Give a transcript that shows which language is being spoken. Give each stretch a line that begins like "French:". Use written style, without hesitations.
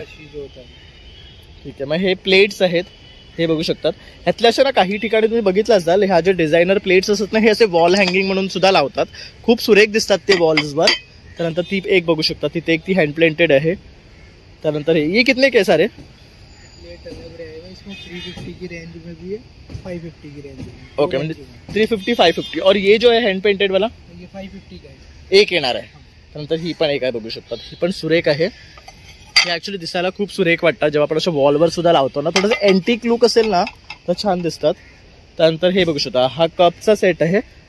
Hindi: बशी जो होता है.
Marathi: ठीक आहे. मग हे प्लेट्स आहेत, हे बघू शकतात. ह्यातल्या अशा ना काही ठिकाणी तुम्ही बघितलं असाल, ह्या जे डिझायनर प्लेट्स असतात ना, हे असे वॉल हँगिंग म्हणून सुद्धा लावतात. खूप सुरेख दिसतात ते वॉल्सवर. त्यानंतर ती एक बघू शकता, तिथे एक ती हँड प्लेंटेड आहे.
Hindi: त्यानंतर ये कितने के सारे? प्लेट अलग रहेगा. इसमें 350 की रेंज में भी है, 550 की रेंज में.
Marathi: ओके, म्हणजे 350, 550.
Hindi: और ये जो आहे हँड पेंटेड वाला, ये 550 का है.
Marathi: एक येणार आहे. त्यानंतर ही पण एक आहे, बघू शकतात. ही पण सुरेख आहे. हे ऍक्च्युली दिसायला खूप सुरेख वाटतात जेव्हा आपण असं वॉलवर सुद्धा लावतो ना. थोडंसं अँटिक लुक असेल ना तर छान दिसतात. त्यानंतर हे बघू शकता, हा कपचा सेट आहे.